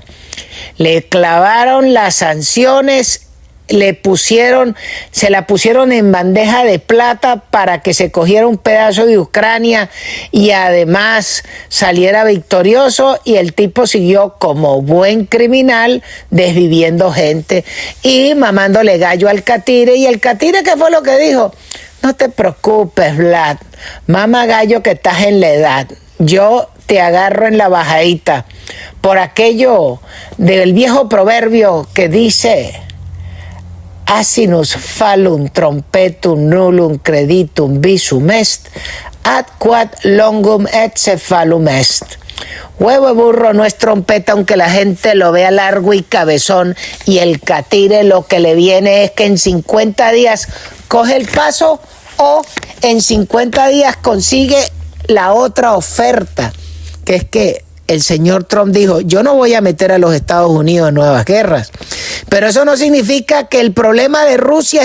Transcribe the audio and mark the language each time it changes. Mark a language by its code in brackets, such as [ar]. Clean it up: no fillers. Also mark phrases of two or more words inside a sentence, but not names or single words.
[es] Le clavaron las sanciones, se la pusieron en bandeja de plata para que se cogiera un pedazo de Ucrania y además saliera victorioso, y el tipo siguió como buen criminal desviviendo gente y mamándole gallo al Catire. Y el Catire, ¿qué fue lo que dijo? No te preocupes, Vlad, mama gallo que estás en la edad, yo te agarro en la bajadita, por aquello del viejo proverbio que dice: [la] Asinus falum trompetum nullum creditum visum est, ad quod longum et cephalum est. [es] Huevo de burro no es trompeta, aunque la gente lo vea largo y cabezón, y el catire lo que le viene es que en 50 días coge el paso o en 50 días consigue la otra oferta, que es que el señor Trump dijo, yo no voy a meter a los Estados Unidos en nuevas guerras, pero eso no significa que el problema de Rusia